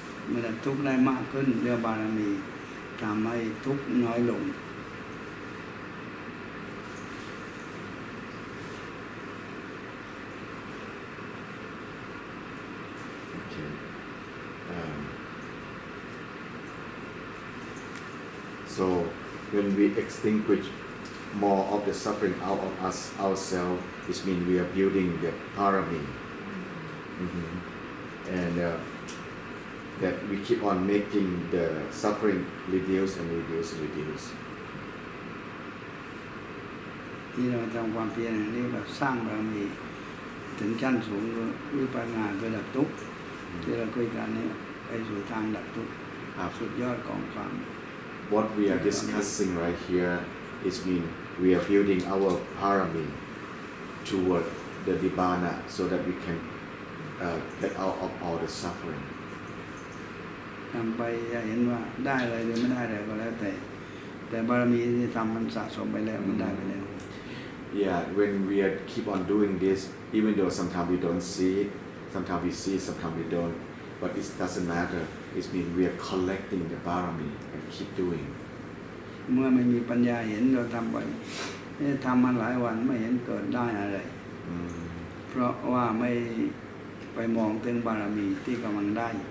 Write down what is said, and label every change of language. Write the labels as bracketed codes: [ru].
[th] เมื่อดับทุกข์ได้มากขึ้นเรียกบารมีทำให้ทุกข์น้อยลง [en] okay so when we extinguish more of the suffering out of us ourselves it means we are building the parami and that we keep on making the suffering reduce and reduce and reduce [th] ที่เราทำความเพียรอย่างนี้แบบสร้างบารมีถึงชั้นสูงวิปัสสนาคือดับทุกข์ที่เราคุยกันนี้ไปสู่ทางดับทุกข์สุดยอดของความ [en] What we are discussing right here is mean we are building our parami toward the Nirvana so that we can get out of all the suffering [th] ทำไปจะเห็นว่าได้อะไรหรือไม่ได้อะไรก็แล้วแต่บารมีที่ทำมันสะสมไปแล้วมันได้ไปแล้ว [en] Yeah when we are keep on doing this even though sometimes we don't see it sometimes we see it sometimes we don't but it doesn't matter it means we are collecting the parami and keep doing [th] เมื่อไม่มีปัญญาเห็นเราทำไปทำมาหลายวันไม่เห็นเกิดได้อะไรเพราะว่าไม่ไปมองถึงบารมีที่กำลังได้